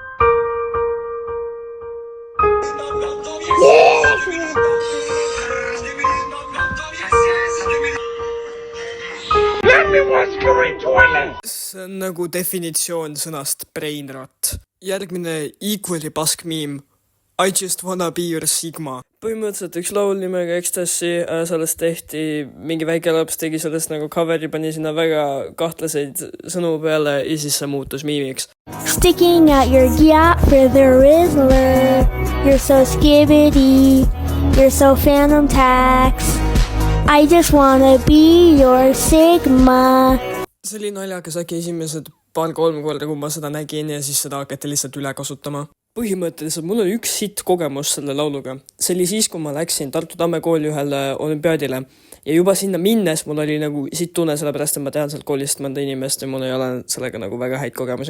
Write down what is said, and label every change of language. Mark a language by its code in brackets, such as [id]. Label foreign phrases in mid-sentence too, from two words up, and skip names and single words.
[et] See on definitsioon sõnast [en] brain rot. [et] Järgmine equally pask miim. [en] I just wanna be your sigma. [et] Põhimõtteliselt üks laul nimega Ecstasy, sellest tehti, mingi väike laps tegi sellest coveri, pani sinna väga kahtlaseid sõnu peale ja siis see muutus miimiks. [en] Sticking out your yacht for the Rizzler. You're so skibidi. You're so phantom tax. I just wanna be your sigma. [et] See oli naljakas äkki esimesed 2-3 korda, kui ma seda nägin ja siis seda hakati lihtsalt üle kasutama. Põhimõtteliselt mul oli üks sitt kogemus selle lauluga. See oli siis, kui ma läksin Tartu Tamme kooli ühele olümpiaadile ja juba sinna minnes mul oli sitt tunne, sellepärast et ma tean sealt koolist mõnda inimest ja mul ei ole sellega väga häid kogemusi.